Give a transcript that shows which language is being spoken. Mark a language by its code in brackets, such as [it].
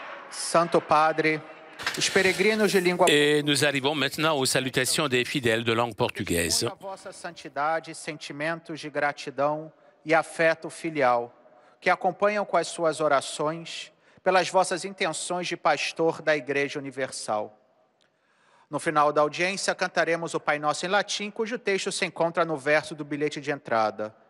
[pt] Santo Padre, os peregrinos de língua [fr] Et nous arrivons maintenant aux salutations des fidèles de langue portugaise. [pt] a vossa santidade, sentimentos de gratidão e afeto filial, que acompanham com as suas orações, pelas vossas intenções de pastor da Igreja Universal. No final da audiência, cantaremos o Pai Nosso em latim, cujo texto se encontra no verso do bilhete de entrada.